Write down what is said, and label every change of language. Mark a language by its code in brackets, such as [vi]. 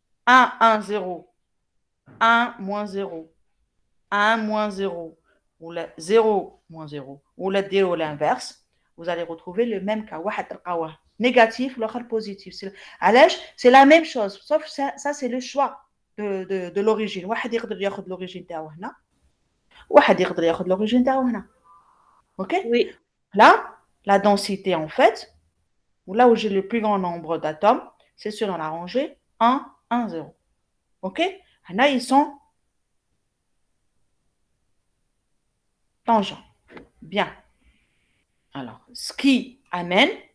[fr] 1, 1, 0. 1, moins 0. 1, moins 0. Ou le 0, moins 0. Ou le 0, l'inverse. Vous allez retrouver le même cas. Négatif, l'autre positif. C'est la même chose. Sauf ça c'est le choix de l'origine. [ar] واحد يقدر ياخذ l'origine تاعو هنا. واحد يقدر ياخذ l'origine تاعو هنا. [fr] OK? Oui. Là, la densité, en fait, là où j'ai le plus grand nombre d'atomes, c'est selon la rangée 1, 1, 0. OK? Là, ils sont tangents. Bien. Alors, ce qui amène